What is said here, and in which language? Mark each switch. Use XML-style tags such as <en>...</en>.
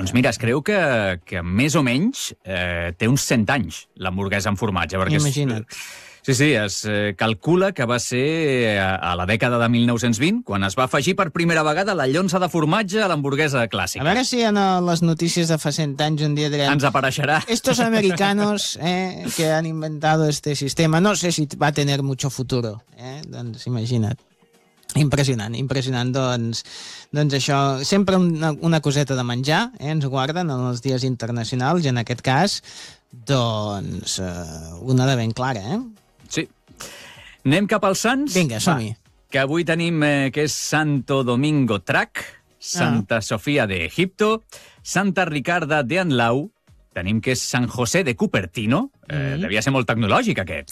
<ca>Doncs mira, es creu que més o menys té uns 100 anys, l'hamburguesa amb formatge. Imagina't. Es calcula que va ser a la dècada de 1920 quan es va afegir per primera vegada la llonça de formatge a l'hamburguesa clàssica. A veure si en les notícies de fa 100 anys un dia direm... Ens apareixerà.</ca> <es>Estos americanos que han inventado este sistema. No sé si va tener mucho futuro.</es> <ca>Doncs imagina't. Impressionant, impressionant. Doncs això, sempre una coseta de menjar, ens guarden en els dies internacionals, i en aquest cas, doncs, una de ben clara, eh? Sí. Anem cap als sants. Vinga, som-hi. Va, que avui tenim que és Santo Domingo Trac, Santa Sofia d'Egipto, Santa Ricarda de Anlau, tenim que és San José de Cupertino, devia ser molt tecnològic, aquest.</ca>